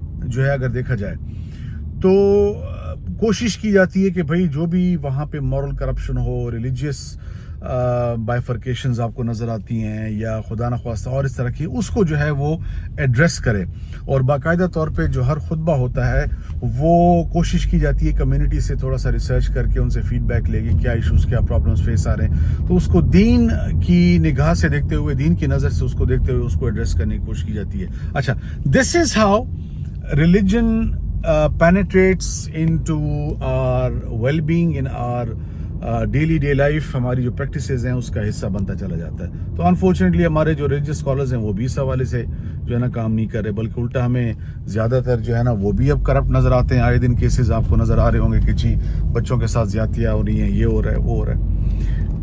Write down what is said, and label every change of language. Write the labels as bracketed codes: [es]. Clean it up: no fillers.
[ur] جو ہے اگر دیکھا جائے تو کوشش کی جاتی ہے کہ بھائی جو بھی وہاں پہ مورل کرپشن ہو, ریلیجیس بائیفرکیشنز آپ کو نظر آتی ہیں یا خدا نخواستہ اور اس طرح کی, اس کو جو ہے وہ ایڈریس کرے, اور باقاعدہ طور پہ جو ہر خطبہ ہوتا ہے وہ کوشش کی جاتی ہے کمیونٹی سے تھوڑا سا ریسرچ کر کے ان سے فیڈ بیک لے کے کیا ایشوز کیا پرابلمس فیس آ رہے ہیں, تو اس کو دین کی نگاہ سے دیکھتے ہوئے, دین کی نظر سے اس کو دیکھتے ہوئے اس کو ایڈریس کرنے کی کوشش کی جاتی ہے. [en] اچھا, this is how religion penetrates into our well-being in our daily day life. [ur] ہماری جو پریکٹسز ہیں اس کا حصہ بنتا چلا جاتا ہے. تو انفارچونیٹلی ہمارے جو ریلیجیس اسکالرز ہیں وہ بھی اس حوالے سے جو ہے نا کام نہیں کر رہے, بلکہ الٹا ہمیں زیادہ تر جو ہے نا وہ بھی اب کرپٹ نظر آتے ہیں. آئے دن کیسز آپ کو نظر آ رہے ہوں گے کہ جی بچوں کے ساتھ زیادتیاں ہو رہی ہیں, یہ ہو رہا ہے, وہ ہو رہا ہے.